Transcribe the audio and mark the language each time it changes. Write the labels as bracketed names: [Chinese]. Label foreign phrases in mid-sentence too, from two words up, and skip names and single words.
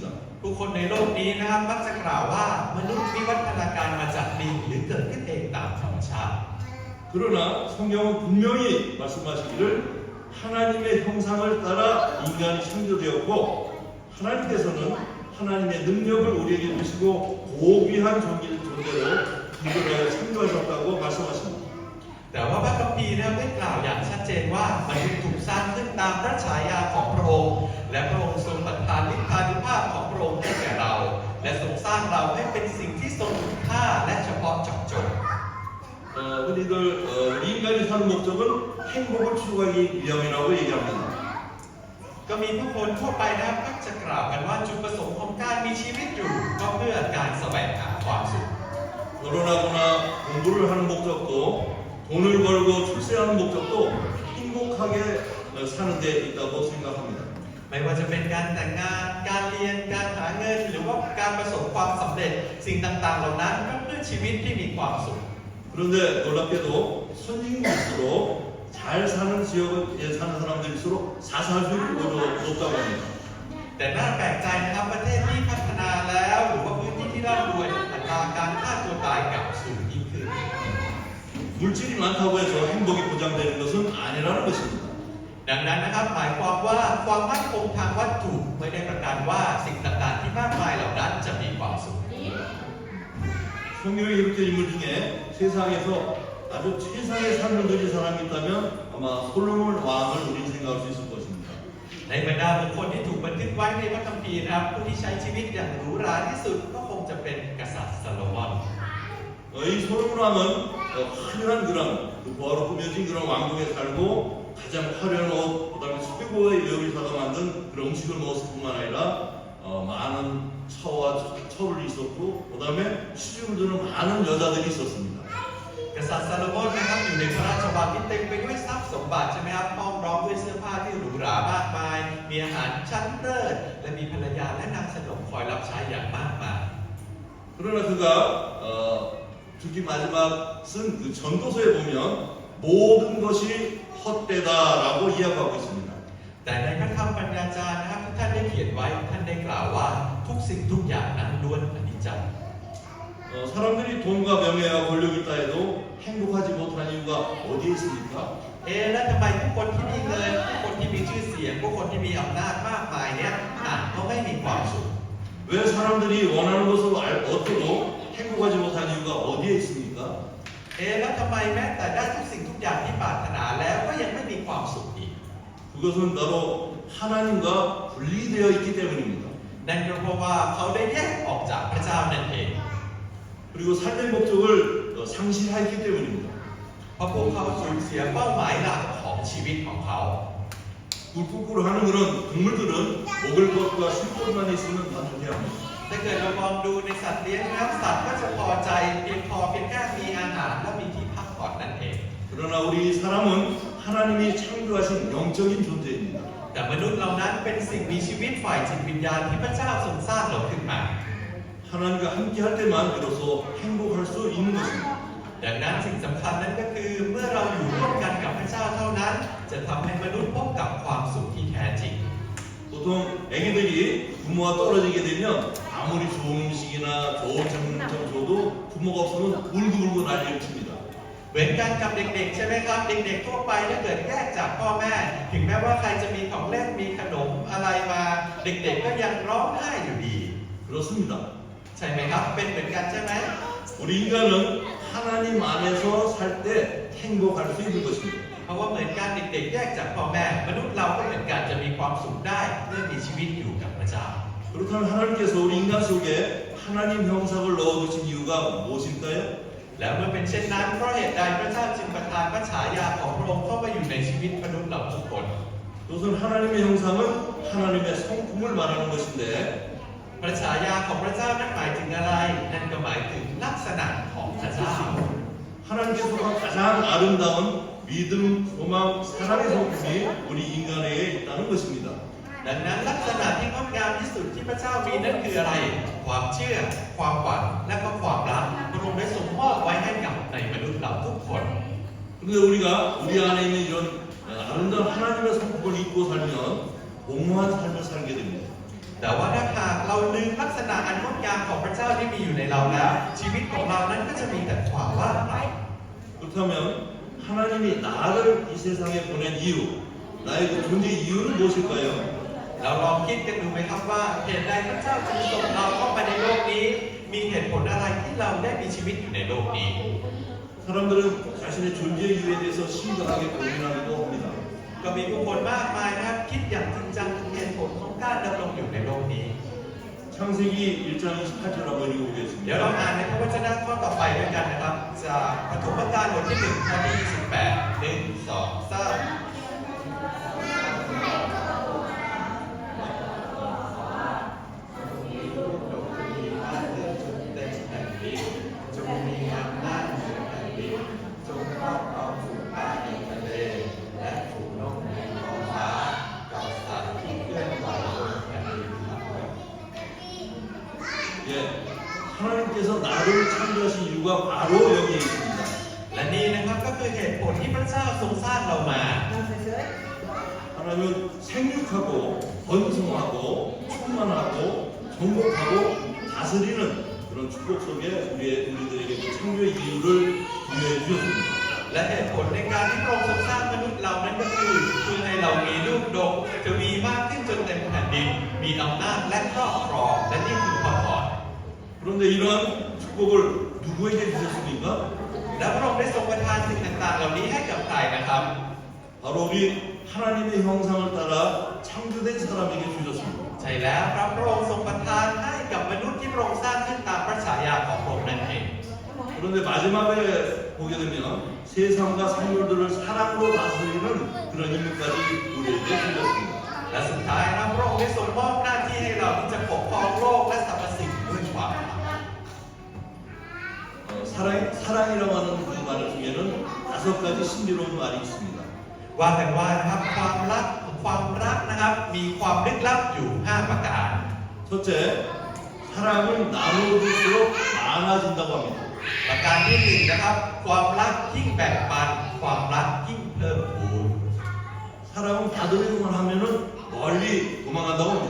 [Thai] ผู้คนในโลกนี้นะครับมักจะกล่าวว่ามนุษย์วิวัฒนาการมาจากลิงหรือเกิดขึ้นเองตามธรรมชาติ [Korean] 그러나 성경은 분명히 말씀하시기를 하나님의 형상을 따라 인간이 창조되었고 하나님께서는 하나님의 능력을 우리에게 주시고 고귀한 존재로 구별하여 창조하셨다고 말씀하십니다. [Thai] แต่ว่าพระคัมภีร์ได้กล่าวอย่างชัดเจนว่ามนุษย์ถูกสร้างขึ้นตามพระฉายาของพระองค์และพระองค์ทรงประทานฤทธานุภาพของพระองค์ให้แก่เราและทรงสร้างเราให้เป็นสิ่งที่ทรงคุณค่าและเฉพาะเจาะจง [Korean] 흔히들 인간이 사는 목적은 행복을 추구하기 위함이라고 얘기합니다. [Thai] ก็มีผู้คนทั่วไปนะครับก็จะกล่าวกันว่าจุดประสงค์ของการมีชีวิตอยู่ก็เพื่อการแสวงหาความสุข [Korean] 결혼하거나 공부를 하는 목적도 돈을 벌고 출세하는 목적도 행복하게 사는 데 있다고 생각합니다. [Thai] ไม่ว่าจะเป็นการแต่งงานการเรียนการหาเงินหรือว่าการประสบความสำเร็จสิ่งต่างๆเหล่านั้นก็เพื่อชีวิตที่มีความสุข [Korean] 그런데 놀랍게도 선진국일수록 잘 사는 지역에 사는 사람들일수록 사사율이 높다고 합니다. [Thai] แต่น่าแปลกใจนะครับประเทศที่พัฒนาแล้วหรือว่าพื้นที่ที่ร่ำรวยอัตราการฆ่าตัวตายกลับสูงยิ่งขึ้น [Korean] 물질이 많다고 해서 행복이 보장되는 것은 아니라는 것입니다. [Thai] ดังนั้นนะครับหมายความว่าความมั่นคงทางวัตถุไม่ได้ประกันว่าสิ่งต่างๆที่มากมายเหล่านั้นจะมีความสุข [Korean] 성경에 기록된 인물 중에 세상에서 아주 최상의 삶을 누린 사람이 있다면 아마 솔로몬 왕을 우리는 생각할 수 있을 것입니다. [Thai] ในบรรดาบุคคลที่ถูกบันทึกไว้ในพระคัมภีร์นะครับผู้ที่ใช้ชีวิตอย่างหรูหราที่สุดก็คงจะเป็นกษัตริย์ซาโลมอน [Korean] 이 솔로몬 왕은 화려한 그런 부하로 꾸며진 그런 왕국에 살고 가장 화려한 옷, 그다음에 최고의 요리사가 만든 그런 음식을 먹었을 뿐만 아니라 많은 처와 처를 있었고, 그다음에 시집을 두는 많은 여자들이 있었습니다. [Thai] กษัตริย์ซาโลมอนนะครับอยู่ในพระราชวังที่เต็มไปด้วยทรัพย์สมบัติใช่ไหมครับห้อมล้อมด้วยเสื้อผ้าที่หรูหรามากมายมีอาหารชั้นเลิศและมีภรรยาและนางสนมคอยรับใช้อย่างมากมาย [Korean] 그러나 그가 특히 마지막 쓴 그 전도서에 보면 모든 것이 헛되다라고 이야기하고 있습니다. [Thai] แต่ในพระธรรมปัญญาจารย์นะครับที่ท่านได้เขียนไว้ท่านได้กล่าวว่าทุกสิ่งทุกอย่างนั้นล้วนอนิจจัง [Korean] 사람들이 돈과 명예와 권력이 있다 해도 행복하지 못한 이유가 어디에 있습니까? [Thai] แล้วทำไมผู้คนที่มีเงินผู้คนที่มีชื่อเสียงผู้คนที่มีอำนาจมากมายเนี่ยก็ไม่มีความสุข [Korean] 왜 사람들이 원하는 것을 얻어도 행복하지 못한 이유가 어디에 있습니까? [Thai] แล้วทำไมแม้แต่ได้ทุกสิ่งทุกอย่างที่ปรารถนาแล้วก็ยังไม่มีความสุขอีก [Korean] 그것은 바로 하나님과 분리되어 있기 때문입니다. [Thai] นั่นก็เพราะว่าเขาได้แยกออกจากพระเจ้านั่นเอง [Korean] 그리고 삶의 목적을 상실했기 때문입니다. [Thai] เพราะพวกเขาสูญเสียเป้าหมายหลักของชีวิตของเขา [Korean] 꿀꿀꿀 하는 그런 동물들은 먹을 것과 쉴 것만 있으면 만족해야 합니다. [Thai] ถ้าเกิดเรามองดูในสัตว์เลี้ยงนะครับสัตว์ก็จะพอใจเพียงแค่มีอาหารและมีที่พักผ่อนนั่นเอง [Korean] 그러나 우리 사람은 하나님이 창조하신 영적인 존재입니다. [Thai] แต่มนุษย์เหล่านั้นเป็นสิ่งมีชีวิตฝ่ายจิตวิญญาณที่พระเจ้าทรงสร้างเราขึ้นมา [Korean] 하나님과 함께 할 때만 비로소 행복할 수 있는 것입니다. [Thai] ดังนั้นสิ่งสำคัญนั้นก็คือเมื่อเราอยู่ร่วมกันกับพระเจ้าเท่านั้นจะทำให้มนุษย์พบกับความสุขที่แท้จริง [Korean] 보통 애기들이 부모와 떨어지게 되면 아무리 좋은 음식이나 좋은 장난감 줘도 부모가 없으면 울고불고 난리를 칩니다. [Thai] เหมือนกันกับเด็กๆใช่ไหมครับเด็กๆทั่วไปถ้าเกิดแยกจากพ่อแม่ถึงแม้ว่าใครจะมีของเล่นมีขนมอะไรมาเด็กๆก็ยังร้องไห้อยู่ดี [Korean] 그렇습니다. [Thai] ใช่ไหมครับเป็นเหมือนกันใช่ไหม [Korean] 우리 인간은 하나님 안에서 살 때 행복할 수 있는 것입니다. [Thai] เพราะว่าเหมือนกันเด็กๆแยกจากพ่อแม่มนุษย์เราก็เหมือนกันจะมีความสุขได้เมื่อมีชีวิตอยู่กับพระเจ้า [Korean] 그렇다면 하나님께서 우리 인간 속에 하나님 형상을 넣어두신 이유가 무엇일까요? [Thai] แล้วเมื่อเป็นเช่นนั้นเพราะเหตุใดพระเจ้าจึงประทานพระฉายาของพระองค์เข้ามาอยู่ในชีวิตมนุษย์เราทุกคน [Korean] 그것은 하나님의 형상은 하나님의 성품을 말하는 것인데 [Thai] พระฉายาของพระเจ้านั้นหมายถึงอะไรนั่นก็หมายถึงลักษณะของพระเจ้า [Korean] 하나님께서가 가장 아름다운 믿음, 소망, 사랑의 성품이 우리 인간에게 있다는 것입니다. [Thai] ดังนั้นลักษณะที่งดงามที่สุดที่พระเจ้ามีนั่นคืออะไร ความเชื่อ ความหวังและก็ความรักพระองค์ได้ทรงมอบไว้ให้กับในมนุษย์เราทุกคน [Korean] 그런데 우리가 우리 안에 있는 이런 아름다운 하나님의 성품을 잊고 살면 공허한 삶을 살게 됩니다. [Thai] แต่ว่าถ้าหากเราลืมลักษณะอันงดงามของพระเจ้าที่มีอยู่ในเราแล้วชีวิตของเรานั้นก็จะมีแต่ความว่างเปล่า [Korean] 그렇다면 하나님이 나를 이 세상에 보낸 이유, 나의 그 존재 이유는 무엇일까요? [Thai] เราลองคิดกันดูไหมครับว่าเหตุใดพระเจ้าจึงส่งเราเข้ามาในโลกนี้ มีเหตุผลอะไรที่เราได้มีชีวิตอยู่ในโลกนี้ [Korean] 사람들은 자신의 존재 이유에 대해서 심각하게 고민하기도 합니다. [Thai] ก็มีผู้คนมากมายนะครับคิดอย่างจริงจังถึงเหตุผลของการดำรงอยู่ในโลกนี้ [Korean] 창세기 1장 28절 한번 [Thai] เดี๋ยวเรา [Korean] 읽어보겠습니다. [Thai] อ่านในพระวจนะข้อต่อไปด้วยกันนะครับจากปฐมกาลบทที่1ข้อที่28 1 2 3จงมีอำนาจเหนือแผ่นดินจงครอบครองฝูงปลาในทะเลและฝูงนกในท้องฟ้ากับสัตว์ที่เคลื่อนไหวบนแผ่นดินทั้งหมด [Korean] 예, 하나님께서 나를 창조하신 이유가 바로 여기에 있습니다. [Thai] และนี่นะครับก็คือเหตุผลที่พระเจ้าทรงสร้างเรามา [Korean] 하나님은 생육하고 번성하고 충만하고 정복하고 다스리는 그런 축복 속에 우리들에게 그 창조의 이유를 부여해 주셨습니다. [Thai] และเหตุผลในการที่พระองค์ทรงสร้างมนุษย์เรานั้นก็คือเพื่อให้เรามีลูกดกจะมีมากขึ้นจนเต็มแผ่นดินมีอำนาจและครอบครองและนี่คือความพร [Korean] 그런데 이러한 축복을 누구에게 주셨습니까? [Thai] และพระองค์ได้ทรงประทานสิ่งต่างๆเหล่านี้ให้กับใครนะครับ [Korean] 바로 우리 하나님의 형상을 따라 창조된 사람에게 주셨습니다. [Thai] ใช่แล้วครับพระองค์ทรงประทานให้กับมนุษย์ที่พระองค์สร้างขึ้นตามพระฉายาของพระองค์นั่นเอง [Korean] 그런데 마지막에 보게 되면 세상과 생물들을 사랑으로 다스리는 그런 임무까지 우리에게 주셨습니다. [Thai] และสุดท้ายนะพระองค์ได้ทรงมอบหน้าที่ให้เราที่จะปกครองโลกและสรรพสิ่งด้วยความรัก [Korean] 사랑이라고 하는 그 말 중에는 5가지 신비로운 말이 있습니다. [Thai] ว่ากันว่านะครับความรักนะครับมีความลึกลับอยู่ 5 ประการ [Korean] 첫째, 사랑은 나누어질수록 많아진다고 합니다. [Thai] ประการที่1นะครับความรักยิ่งแบ่งปันความรักยิ่งเพิ่มพูน [Korean] 사랑은 사람은 받으려고만 하면은 멀리 도망간다고 합니다.